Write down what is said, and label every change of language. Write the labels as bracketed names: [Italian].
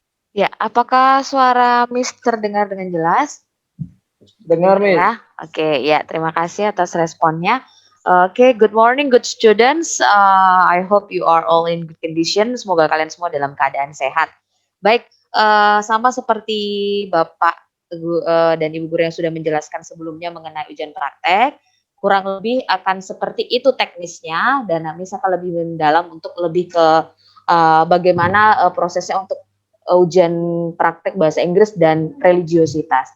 [Indonesian] Ya, apakah suara Miss terdengar dengan jelas? Dengar, Miss. Ya, oke, ya, terima kasih atas responnya. [English] Oke, good morning, good students. I hope you are all in good condition. [Indonesian] Semoga kalian semua dalam keadaan sehat. Baik, sama seperti Bapak dan Ibu Guru yang sudah menjelaskan sebelumnya mengenai ujian praktek, kurang lebih akan seperti itu teknisnya, dan Miss akan lebih mendalam untuk lebih ke bagaimana prosesnya untuk ujian praktek bahasa Inggris dan religiositas.